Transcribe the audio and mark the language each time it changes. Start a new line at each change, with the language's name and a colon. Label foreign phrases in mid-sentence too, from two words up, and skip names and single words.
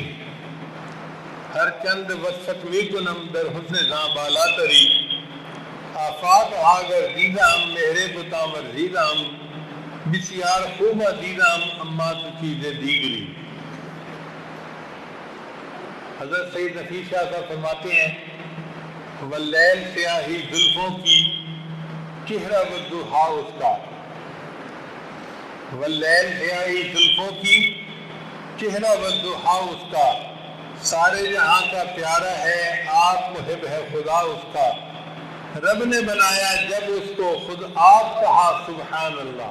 Persian: ہر چند وسط می کنم در حسن زاں بالا تری، آفاق آگر دیدم مہرے بتام ورزیدم، بسیار خوبہ دیدم اما تو چیز دیگری.
Urdu: حضرت سید نفیس شاہ صاحب فرماتے ہیں واللیل سیاہی زلفوں کی چہرہ والضحا اس کا، واللیل سیاہی زلفوں کی چہرہ والضحا اس کا، سارے جہاں کا پیارا ہے آپ محب ہے خدا اس کا، رب نے بنایا جب اس کو خود آپ کہا
Arabic: سبحان اللہ.